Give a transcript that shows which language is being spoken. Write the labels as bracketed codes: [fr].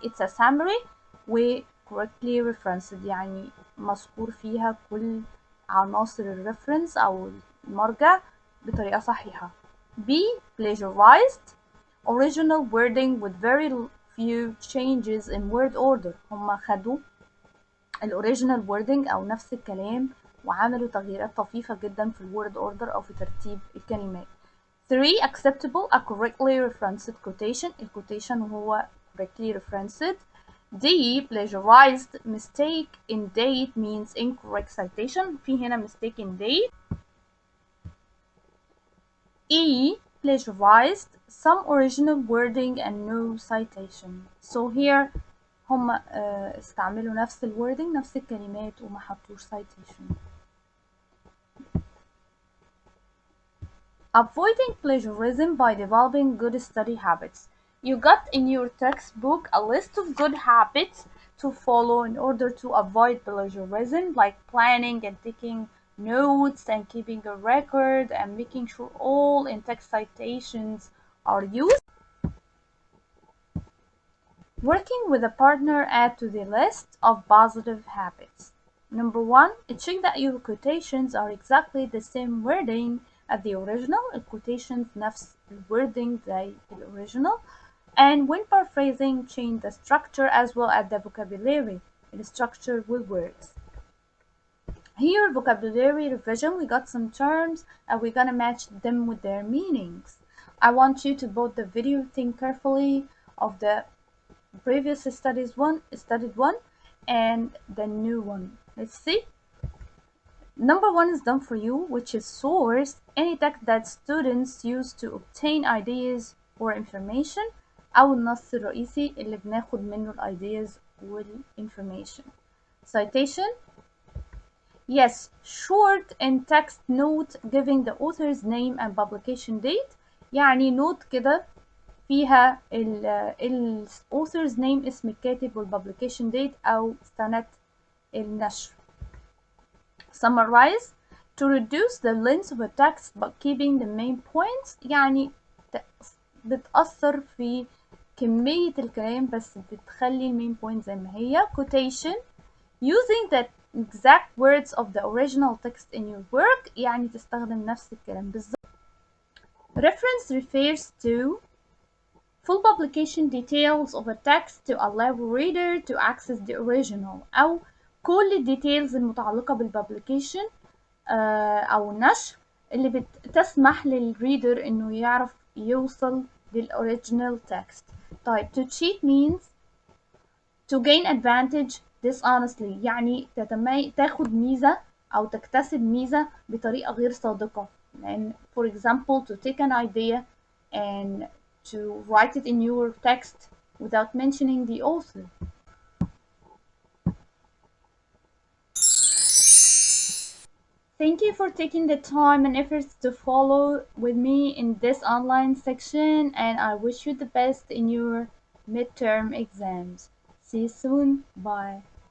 [en] It's a summary [ar] و [en] correctly referenced [ar] يعني مذكور فيها كل عناصر الريفرنس أو المرجع بطريقة صحيحة. [en] B, plagiarized. Original wording with very few changes in word order. [ar] هما خدوا الأوريجينال wording أو نفس الكلام وعملوا تغييرات طفيفة جدا في الword order أو في ترتيب الكلمات. [en] 3, acceptable. A correctly referenced quotation. الquotation [ar] هو [en] correctly referenced. D, plagiarized. Mistake in date means incorrect citation. [ar] في هنا [en] mistake in date. E, plagiarized. Some original wording and no citation. So here [ar] هم استعملوا نفس الwording نفس الكلمات وما حطوش citation. [en] Avoiding plagiarism by developing good study habits. You got in your textbook a list of good habits to follow in order to avoid plagiarism, like planning and taking notes and keeping a record and making sure all in-text citations are used. Working with a partner, add to the list of positive habits. Number 1, check that your quotations are exactly the same wording as the original. [ar] الquotations نفس الwording زي الoriginal. [en] And when paraphrasing, change the structure as well as the vocabulary. The structure will works. Here, vocabulary revision, we got some terms and we're gonna match them with their meanings. I want you to pause the video, think carefully of the previous studied one and the new one. Let's see. Number 1 is done for you, which is source. Any text that students use to obtain ideas or information. [ar] أو النص الرئيسي اللي بناخد منه ideas والinformation. [en] Citation. Yes, short and text note giving the author's name and publication date. [ar] يعني note كده فيها ال author's name اسم الكاتب والpublication date أو سنة النشر. [en] Summarize to reduce the length of a text but keeping the main points، [ar] يعني بتأثر في كمية الكلام بس بتخلي المين بوينت زي ما هي. [en] Quotation using the exact words of the original text in your work، [ar] يعني تستخدم نفس الكلام بالظبط. [en] Reference refers to full publication details of a text to allow reader to access the original، [ar] أو كل الديتيلز المتعلقة بالpublication أو النشر اللي بتسمح للريدر إنه يعرف يوصل للأوريجينال [en] text. [ar] طيب [en] to cheat means to gain advantage dishonestly، [ar] يعني تاخد ميزة أو تكتسب ميزة بطريقة غير صادقة. لأن [en] for example to take an idea and to write it in your text without mentioning the author. Thank you for taking the time and efforts to follow with me in this online section, and I wish you the best in your midterm exams. See you soon. Bye.